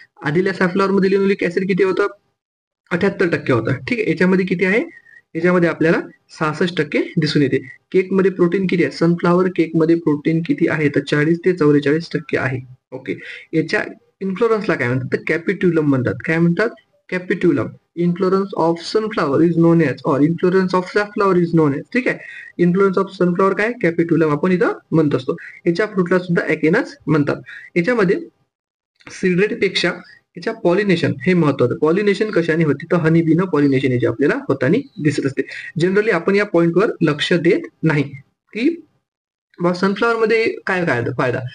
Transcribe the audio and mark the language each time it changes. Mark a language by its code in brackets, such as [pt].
[mr] आधील्या safflower मध्ये linoleic acid किती होतं 78% होतं. ठीक आहे, याच्यामध्ये किती आहे याच्यामध्ये आपल्याला 66% दिसून येते. केक मध्ये प्रोटीन किती आहे सनफ्लावर केक मध्ये प्रोटीन किती आहे तर 40 ते 44% आहे. ओके, याच्या इन्फ्लोरन्सला काय म्हणतात तर कॅपिट्युलम म्हणतात. काय म्हणतात कॅपिट्युलम. [en] Inflorescence of sunflower is known as or inflorescence of safflower is known as. [mr] ठीक आहे, [en] inflorescence of sunflower [mr] काय कॅपिट्युलम आपण इथं म्हणत असतो. याच्या फ्रूटला सुद्धा ॲकेनच म्हणतात. याच्यामध्ये सिडरेट पेक्षा याच्या पॉलिनेशन हे महत्वाचं. पॉलिनेशन कशाने होते तर हनी बीनं पॉलिनेशन याचे आपल्याला होताना दिसत असते. जनरली आपण या पॉइंटवर लक्ष देत नाही की सनफ्लॉवर मध्ये काय काय फायदा.